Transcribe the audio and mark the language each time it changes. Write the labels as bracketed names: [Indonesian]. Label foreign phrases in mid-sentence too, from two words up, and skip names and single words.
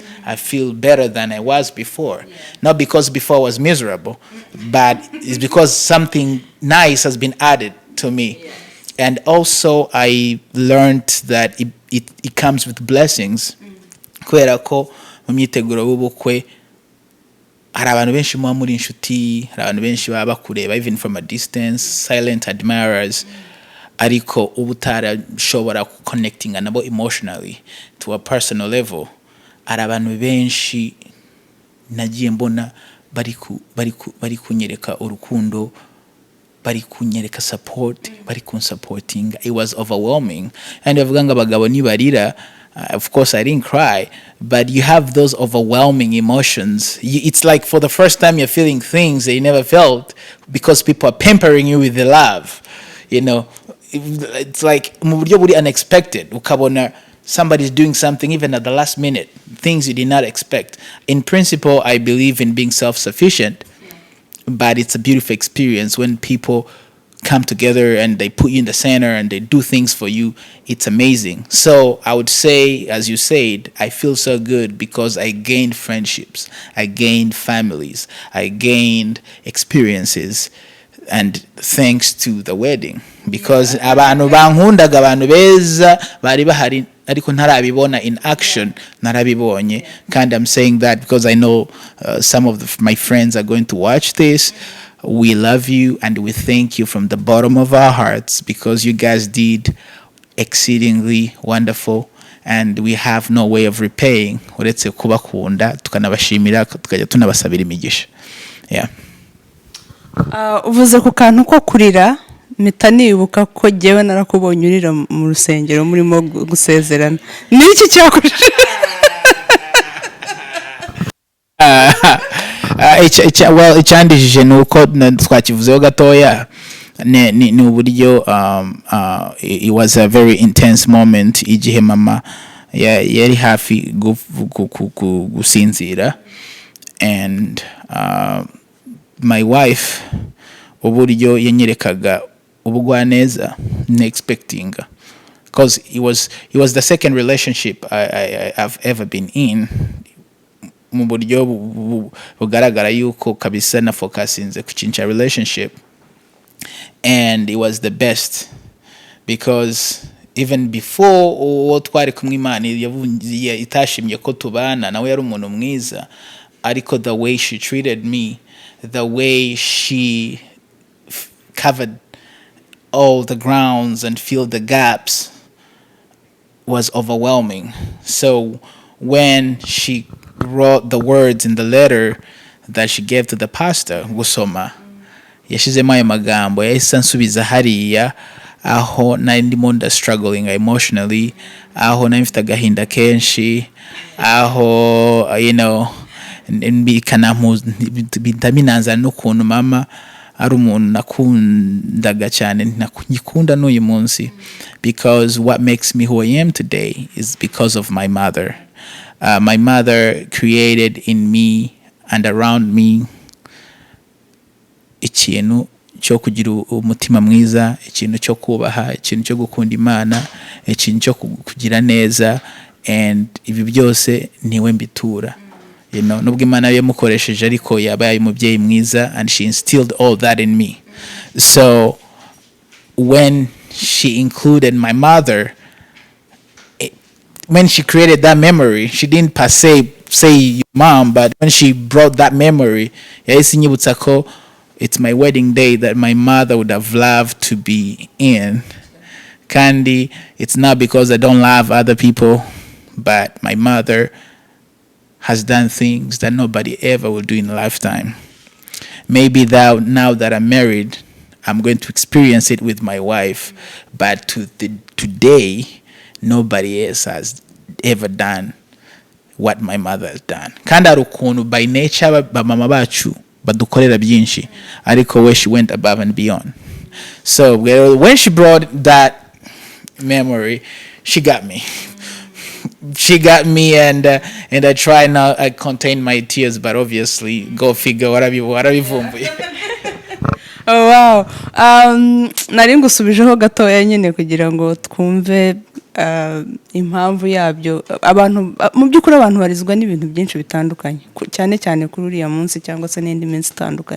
[English] I feel better than I was before. Not because before I was miserable, but it's because something nice has been added to me. And also I learned that it comes with blessings. [Kinyarwanda] Kubera ko mu myiteguro w'ubukwe hari abantu benshi muba muri inshuti, hari abantu benshi baba bakureba [English] even from a distance, silent admirers, [Kinyarwanda] ariko uba utarashobora connectinga nabo [English] emotionally to a personal level. [Kinyarwanda] Hari abantu benshi nagiye mbona bari kunyereka urukundo, bari kunyereka support, bari kunsupporting. [English] It was overwhelming. And [Kinyarwanda] bavuga ngo abagabo nibarira, [English] of course I didn't cry, but you have those overwhelming emotions. It's like for the first time you're feeling things that you never felt because people are pampering you with the love. You know, it's like [Kinyarwanda] mu buryo buri [English] unexpected. Ukabona somebody's doing something even at the last minute, things you did not expect. In principle, I believe in being self-sufficient, but it's a beautiful experience when people come together and they put you in the center and they do things for you. It's amazing. So I would say, as you said, I feel so good because I gained friendships, I gained families, I gained experiences, and thanks to the wedding, because [Kinyarwanda] abantu bankundaga, abantu beza bari bahari ariko ntarabibona [English] in action, narabibonye. And I'm saying that because I know some of my friends are going to watch this. We love you and we thank you from the bottom of our hearts because you guys did exceedingly wonderful, and we have no way of repaying [Kinyarwanda] uretse kubakunda tukanabashimira tukajya tunabasabira imigisha. [English] Yeah. [Kinyarwanda] Uvuze ku kantu ko kurira, mpita nibuka ko jyewe narakubonye urira mu rusengero murimo gusezerana. Ni iki cyakurije? Well, icyandijije nuko twakivuzeho gatoya ni uburyo [English] it was a very intense moment [Kinyarwanda] igihe mama yari hafi gusinzira, [English] and my wife [Kinyarwanda] uburyo yanyerekaga ubugwaneza [English] expecting, because it was the second relationship I've ever been in, [Kinyarwanda] mu buryo bugaragara yuko kabisa na focusinze ku kintu relationship, [English] and it was the best because even before [Kinyarwanda] uwo twari kumwe Imana itashimye ko tubana, nawe yari umuntu mwiza, ariko [English] the way she treated me, the way she covered all the grounds and filled the gaps was overwhelming. So when she wrote the words in the letter that she gave to the pastor, [Kinyarwanda] gusoma yashizemo ayo magambo yahise ansubiza hariya aho nari ndimo [English] struggling emotionally, [Kinyarwanda] aho nari mfite agahinda kenshi, aho bitaminanza n'ukuntu mama ari umuntu nakundaga cyane, nakunda n'uyu munsi, [English] because what makes me who I am today is because of my mother. My mother created in me and around me [Kinyarwanda] ikintu cyo kugira umutima mwiza, ikintu cyo kubaha, ikintu cyo gukunda Imana, ikintu cyo kugira neza, [English] and [Kinyarwanda] ibi byose niwe mbitura. Nubwo Imana yamukoresheje ariko yabaye umubyeyi mwiza, [English] and she instilled all that in me. So when she included my mother, when she created that memory, she didn't per se say your mom, but when she brought that memory, [Kinyarwanda] yahise inyibutsa ko [English] it's my wedding day that my mother would have loved to be in. Kandi, it's not because I don't love other people, but my mother has done things that nobody ever will do in a lifetime. Maybe now that I'm married, I'm going to experience it with my wife, but today, nobody else has ever done what my mother has done. [Kinyarwanda] Kandi ari ukuntu [English] by nature [Kinyarwanda] bamama bacu badukorera byinshi, ariko we [English] she went above and beyond. So when she brought that memory, she got me. She got me, and I try now. I contain my tears, but obviously, go figure. [Kinyarwanda] Warabivumbuye. [English] Oh wow. [Kinyarwanda] Nari ngusubijeho gatoya nyine kugira ngo twumve impamvu yabyo. Abantu mu by'ukuri abantu barizwa n'ibintu byinshi bitandukanye, cyane cyane kuri uriya munsi cyangwa se n'indi minsi itandukanye.